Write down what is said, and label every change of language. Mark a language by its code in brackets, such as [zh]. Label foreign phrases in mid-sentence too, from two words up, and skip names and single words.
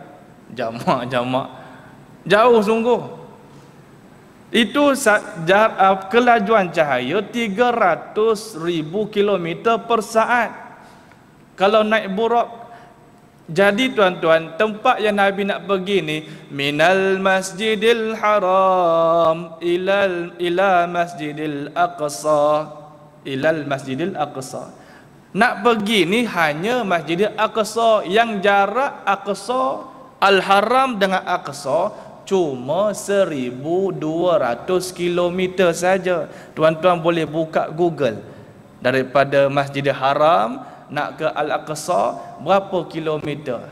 [ms] Jamak jauh sungguh. Itu kelajuan cahaya 300,000 km per saat. Kalau naik buraq. Jadi tuan-tuan, tempat yang Nabi nak pergi ni, [ar] من المسجد الحرام إلى المسجد الأقصى، إلى المسجد الأقصى. [ms] Nak pergi ni hanya Masjidil Aqsa, yang jarak Aqsa, Al-Haram dengan Aqsa cuma 1,200 km saja. Tuan-tuan boleh buka Google. Daripada Masjidil Haram nak ke Al-Aqsa berapa kilometer?